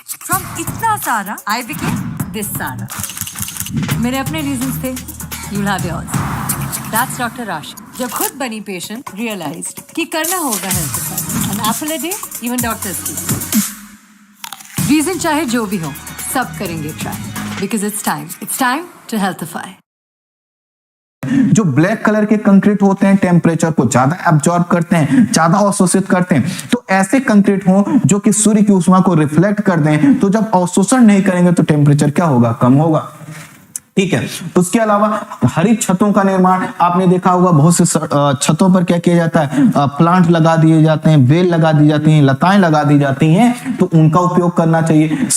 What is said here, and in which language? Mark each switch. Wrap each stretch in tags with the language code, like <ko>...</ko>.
<en>From</en> <hi>इतना सारा</hi> <en>I became this सारा।</en> <hi>मेरे अपने</hi> <en>reasons थे, you'll have yours।</en> <hi>That's Dr. Rash। जब खुद बनी patient,</hi> <en>realized</en> <hi>कि करना होगा health के साथ।</hi> <en>An apple a day, even doctors</en> <hi>की. Reason चाहे जो भी हो, सब करेंगे try.</hi> <en>Because it's time to healthify.</en> <hi>जो ब्लैक कलर के कंक्रीट होते हैं टेम्परेचर को ज्यादा एब्जॉर्ब करते हैं, ज्यादा अवशोषित करते हैं. तो ऐसे कंक्रीट हो जो कि सूर्य की ऊष्मा को रिफ्लेक्ट कर दें, तो जब अवशोषण नहीं करेंगे तो टेम्परेचर क्या होगा, कम होगा. ठीक है. उसके अलावा हरित छतों का निर्माण आपने देखा होगा, बहुत से छतों पर क्या किया जाता है, प्लांट लगा दिए जाते हैं, बेल लगा दी जाती हैं, लताएं लगा दी जाती हैं, तो उनका उपयोग करना चाहिए.</hi>